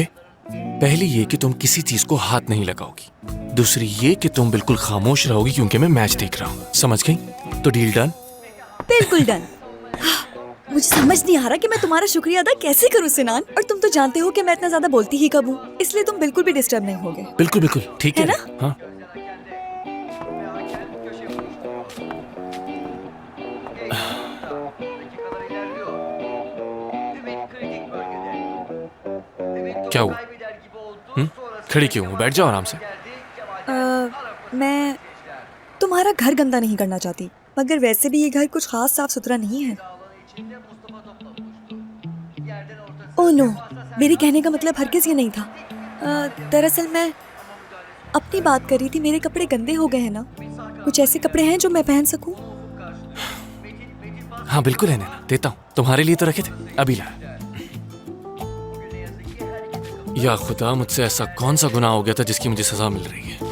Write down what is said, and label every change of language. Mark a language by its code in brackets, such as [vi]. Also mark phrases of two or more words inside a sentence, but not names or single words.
[hi] पहली ये कि तुम किसी चीज को हाथ नहीं लगाओगी, दूसरी ये कि तुम बिल्कुल खामोश रहोगी क्योंकि मैं मैच देख रहा हूँ, समझ गई? तो [en] deal done? [hi] बिल्कुल डन। मुझे समझ नहीं आ रहा कि मैं तुम्हारा शुक्रिया अदा कैसे करूं सिनान, और तुम तो जानते हो कि मैं इतना ज्यादा बोलती ही कब हूँ, इसलिए तुम बिल्कुल भी डिस्टर्ब नहीं होगे। बिल्कुल बिल्कुल ठीक है है ना? हाँ। [tr] Dakikalar ilerliyor. Ümit kritik bölgede. Ümit [hi] क्या [tr] topu [hi] हुआ? [tr] kaybeder gibi oldu. Sonrasında [hi] खड़ी क्यों हूँ? बैठ जाओ आराम से। [tr] geldi. Kemal [hi] मैं तुम्हारा घर गंदा नहीं करना चाहती, मगर वैसे भी ये घर कुछ खास साफ सुथरा नहीं है। [tr] alanı içinde Mustafa topla buluştu. Yerden ortası. [en] oh no, [hi] मेरे कहने का मतलब हरगिज ये नहीं था। दरअसल मैं अपनी बात कर रही थी, मेरे कपड़े गंदे हो गए हैं ना, कुछ ऐसे कपड़े हैं जो मैं पहन सकूं? हाँ बिल्कुल है नैना, देता हूँ, तुम्हारे लिए तो रखे थे, अभी ला। या खुदा, मुझसे ऐसा कौन सा गुनाह हो गया था जिसकी मुझे सजा मिल रही है?